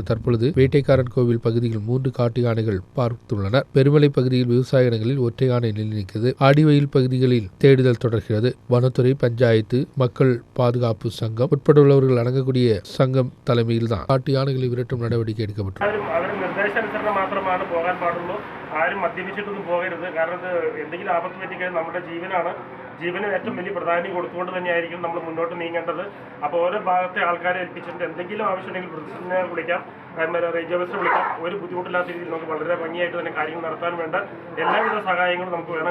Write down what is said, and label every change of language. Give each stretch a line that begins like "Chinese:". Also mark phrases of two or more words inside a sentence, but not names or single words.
Tamil: தற்பொழுது வேட்டைக்காரன் கோவில் பகுதியில் 3 காட்டு யானைகள் பார்த்துள்ளனர். பெருமலை பகுதியில் விவசாய இடங்களில் ஒற்றை யானை நிலைநிற்கிறது. ஆடிவயில் பகுதிகளில் தேடுதல் தொடர்கிறது. வனத்துறை, பஞ்சாயத்து, மக்கள் பாதுகாப்பு சங்கம் உட்பட உள்ளவர்கள் அடங்கக்கூடிய சங்கம் தலைமையில் தான் காட்டு யானைகளை விரட்டும் நடவடிக்கை எடுக்கப்பட்டுள்ளது.
Malayalam: ആരും മദ്യപിച്ചിട്ടൊന്നും പോകരുത്. കാരണം ഇത് എന്തെങ്കിലും ആപത്ത് പറ്റിക്കഴിഞ്ഞാൽ നമ്മുടെ ജീവനാണ്. ജീവന് ഏറ്റവും വലിയ പ്രാധാന്യം കൊടുത്തുകൊണ്ട് തന്നെയായിരിക്കും നമ്മൾ മുന്നോട്ട് നീങ്ങേണ്ടത്. അപ്പോൾ ഓരോ ഭാഗത്തെ ആൾക്കാരെ ഏൽപ്പിച്ചിട്ട് എന്തെങ്കിലും ആവശ്യമുണ്ടെങ്കിൽ പ്രസിഡന്റിനെ വിളിക്കാം, റേഞ്ച് ഓഫീസറെ വിളിക്കാം. ഒരു ബുദ്ധിമുട്ടില്ലാത്ത രീതിയിൽ നമുക്ക് വളരെ ഭംഗിയായിട്ട് തന്നെ കാര്യങ്ങൾ നടത്താൻ വേണ്ട എല്ലാവിധ സഹായങ്ങളും നമുക്ക് വേണം.